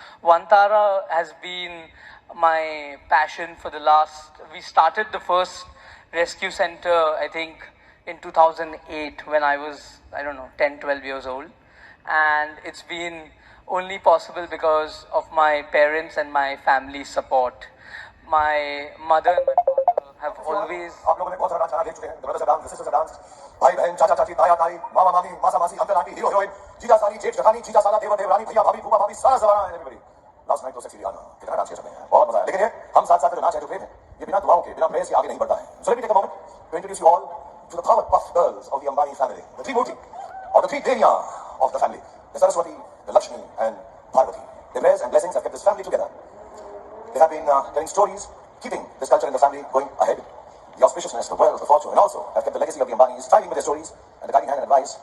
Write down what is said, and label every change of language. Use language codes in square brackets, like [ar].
[en] Vantara has been my passion for we started the first rescue center, I think, in 2008 when I was, 10, 12 years old. And it's been only possible because of my parents and my family's support. My mother and my father have always... [hi] आप लोगों ने बहुत सारा dance देख चुके हैं. [en] The brothers have danced, [hi] the sisters have danced. भाई बहन, चाचा चाची, ताया ताई, मामा मामी, मासा मासी, अंकल आंटी, हीरो हीरोइन, जीजा साली, जेठ जेठानी, जीजा साला, देवर देवरानी, भैया भाभी, फूफा भाभी, सारा जमाना है everybody. [en] Last night [hi] तो सेक्सी गाना, कितना डांस किया सबने, बहुत मजा आया. लेकिन ये हम साथ साथ जो नाच है, जो प्रेम है, ये बिना दुआओं के, बिना प्रेयर्स के आगे नहीं बढ़ता है. [en] So let me take a moment to introduce you all to the Powerpuff Girls of the Ambani family, the three Murti, or the three Devya of the family, the Saraswati, the Lakshmi, and Parvati. Their prayers and blessings have kept this family together. They have been telling stories, keeping this culture in the family going ahead. The auspiciousness, the wealth, the fortune, and also have kept the legacy of the Ambanis thriving with their stories and the guiding hand and advice.